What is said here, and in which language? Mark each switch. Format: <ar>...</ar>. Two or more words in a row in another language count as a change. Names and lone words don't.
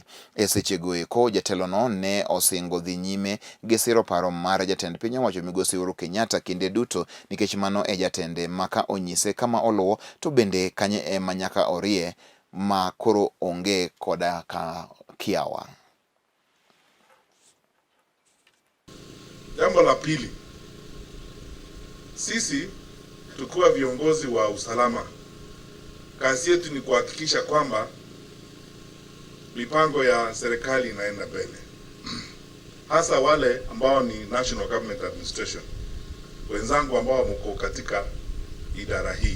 <luo>E seche go eko jatelo no ne osingo dhi nyime gi siro paro mar jatend piny owacho migosi Uhuru Kenyatta kinde duto, nikech mano e jatende maka onyise kama oluwo to bende kanye ema nyaka orie ma koro onge koda ka kiawa.</luo> <sw>Jambo la pili, sisi tukiwa viongozi wa usalama, kazi yetu ni kuhakikisha kwamba mipango ya serikali inaenda mbele, hasa wale ambao ni</sw> <en>National Government Administration,</en> <sw>wenzangu ambao mko katika idara hii.</sw>